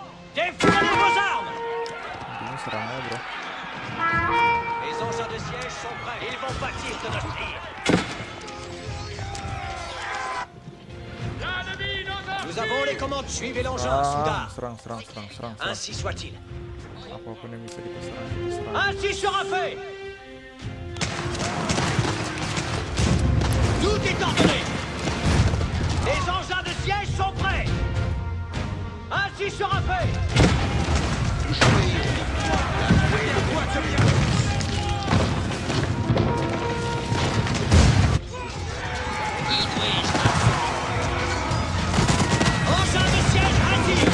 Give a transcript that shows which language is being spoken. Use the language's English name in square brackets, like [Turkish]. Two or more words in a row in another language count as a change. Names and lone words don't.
[French] Défoulez vos armes. Les engins de siège sont prêts. Ils vont pâtir de notre tir. Nous avons les commandes. Suivez l'engin, soudard. [Indonesian] Serang. [French] Ainsi soit-il. [Indonesian] Apapun yang bisa kita serang. [French] Ainsi sera fait. Tout est ordonné. Les engins de siège sont prêts. Ainsi sera fait. Engin de siège assis.